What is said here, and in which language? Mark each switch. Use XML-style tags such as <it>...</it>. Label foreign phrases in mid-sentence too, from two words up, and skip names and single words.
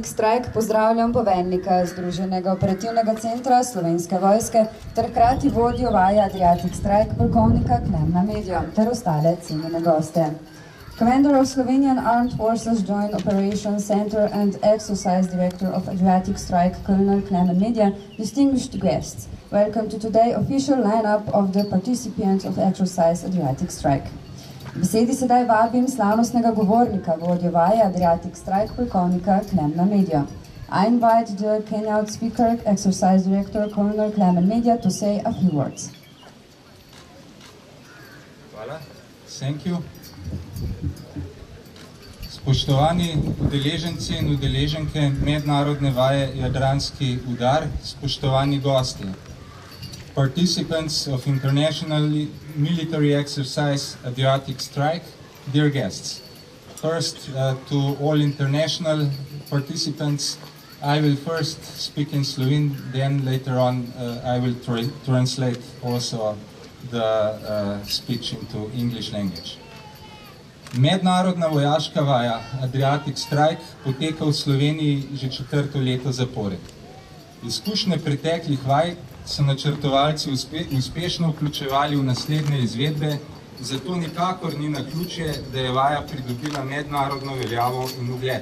<sl>Strike pozdravljam poveljnika Združenega operativnega centra Slovenske vojske ter hkrati vodjo vaje Adriatic Strike, polkovnika Klemena Medjo ter ostale cenjene goste.</sl> <en>Commander of Slovenian Armed Forces Joint Operations Center and Exercise Director of Adriatic Strike, Colonel Klemen Medja, distinguished guests, welcome to today's official lineup of the participants of Exercise Adriatic Strike.</en> <sl>Besedi sedaj vabim slavnostnega govornika, vodjo vaje Adriatic Strike, polkovnika Klemena Medja.</sl> <en>I invite the keynote speaker, Exercise Director, Colonel Klemen Medja, to say a few words. Hvala. Thank you.</en> <sl>Spoštovani udeleženci in udeleženke mednarodne vaje Jadranski udar, spoštovani gosti.</sl> <en>Participants of international military exercise Adriatic Strike, dear guests. First, to all international participants, I will first speak in Slovene, then later on I will translate also the speech into English language.</en> <sl>Mednarodna vojaška vaja Adriatic Strike poteka v Sloveniji že 4. leto zapored. Izkušnje preteklih vaj so načrtovalci uspešno vključevali v naslednje izvedbe, zato nikakor ni naključje, da je vaja pridobila mednarodno veljavo in ugled.</sl>